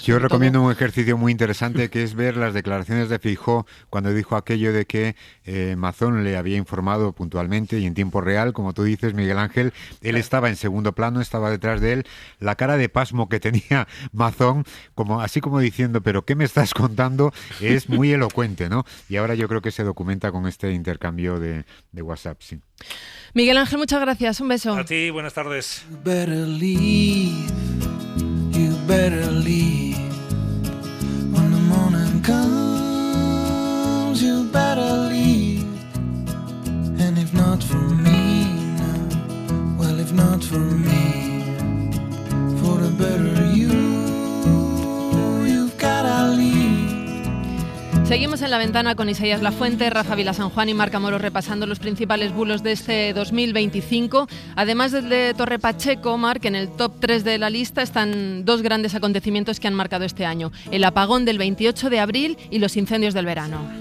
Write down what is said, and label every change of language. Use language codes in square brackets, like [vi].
[es] Yo recomiendo un ejercicio muy interesante que es ver las declaraciones de Feijóo cuando dijo aquello de que Mazón le había informado puntualmente y en tiempo real, como tú dices, Miguel Ángel, él estaba en segundo plano, estaba detrás de él, la cara de pasmo que tenía Mazón, así como diciendo, pero ¿qué me estás contando? Es muy elocuente, ¿no? Y ahora yo creo que se documenta con este intercambio de WhatsApp, sí. Miguel Ángel, muchas gracias, un beso. A ti, buenas tardes. [en] You better leave, you better leave. When the morning comes, you better leave. And if not for me, no, well, if not for me, for the better you've gotta leave. [es] Seguimos en La Ventana con Isaías Lafuente, Rafa Vilasanjuán y Marc Amorós repasando los principales bulos de este 2025. Además del de Torre Pacheco, Marc, en el top 3 de la lista están dos grandes acontecimientos que han marcado este año: el apagón del 28 de abril y los incendios del verano.